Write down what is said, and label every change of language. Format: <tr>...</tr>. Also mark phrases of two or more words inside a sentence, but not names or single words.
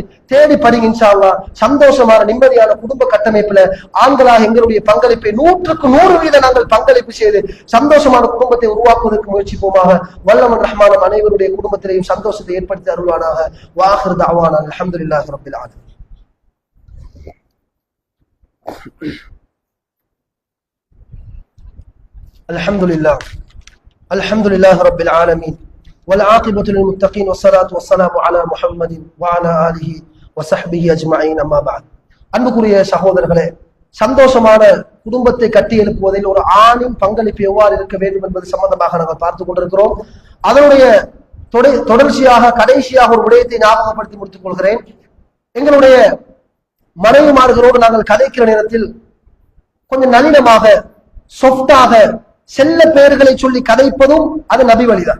<ta>தேடி படிங்க</ta> <ar>إن شاء الله.</ar> <ta>சந்தோஷமான நிம்மதியான குடும்ப கட்டமைப்புல ஆண்களாக எங்களுடைய பங்களிப்பை 100க்கு 100% நாங்கள் பங்களிப்பு செய்து சந்தோஷமான குடும்பத்தை உருவாக்குவதற்கு முயற்சிப்போமாக. வல்லவன் ரஹ்மான் அனைவருடைய குடும்பத்திலேயும் சந்தோஷத்தை ஏற்படுத்தி அருள்வானாக.</ta> <ar>وآخر دعوانا الحمد لله رب العالمين. الحمد لله رب العالمين والعاقبة للمتقين والصلاة والسلام على محمد وعلى آله وصحبه أجمعين أما بعد.</ar> <ta>அன்புக்குரிய சகோதரர்களே, சந்தோஷமான குடும்பத்தை கட்டி எழுப்புவதில் ஒரு ஆணின் பங்களிப்பு எவ்வாறு இருக்க வேண்டும் என்பது சம்பந்தமாக நாங்கள் பார்த்துக் கொண்டிருக்கிறோம். அதனுடைய தொடர்ச்சியாக கடைசியாக ஒரு விடயத்தை ஞாபகப்படுத்தி முடித்துக் கொள்கிறேன். எங்களுடைய மனைவிமார்களோடு நாங்கள் கதைக்கிற நேரத்தில் கொஞ்சம் நளினமாக சொஃப்டாக செல்ல பெயர்களை சொல்லி கதைப்பதும் அது நபி வழிதான்.</ta>